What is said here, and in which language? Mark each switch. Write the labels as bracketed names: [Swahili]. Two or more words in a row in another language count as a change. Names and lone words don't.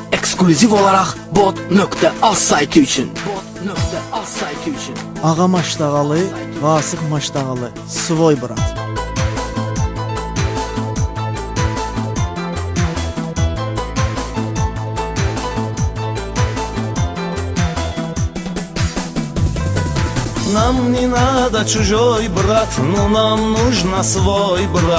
[Azerbaijani] ekskluziv olaraq bot.az sayti üçün. Bot.az sayti üçün. Ağa Maştağalı, Vasıf Maştağalı, [Russian] Свой брат. Нам не надо чужой брат, но нам нужно свой брат.